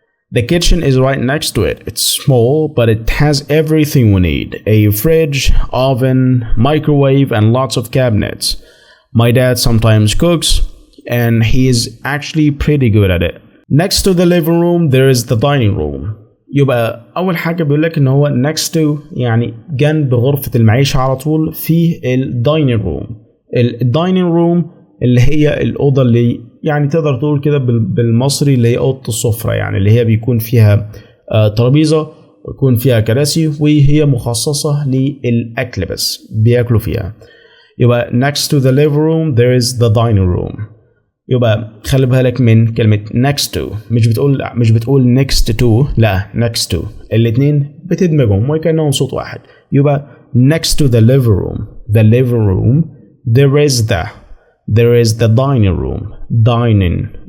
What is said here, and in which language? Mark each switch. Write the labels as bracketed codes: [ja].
[en] The kitchen is right next to it. It's small, but it has everything we need: a fridge, oven, microwave, and lots of cabinets. My dad sometimes cooks, and he is actually pretty good at it. Next to the living room, there is the dining room. [ar] يبقى أول حاجة بيقول لك إن هو [en] next to [ar] يعني جنب غرفة المعيشة على طول فيه الدايننج روم. الدايننج روم اللي هي الأوضة اللي يعني تقدر تقول كده بالمصري اللي هي أوضة السفرة، يعني اللي هي بيكون فيها ترابيزة ويكون فيها كراسي وهي مخصصة للأكل بس بياكلوا فيها. يبقى [en] next to the living room there is the dining room. [ar] يبقى خلي بالك من كلمة next to، مش بتقول next to، لا next to، الاتنين بتدمجهم وكأنهم صوت واحد. يبقى [en] next to the living room there is the dining room.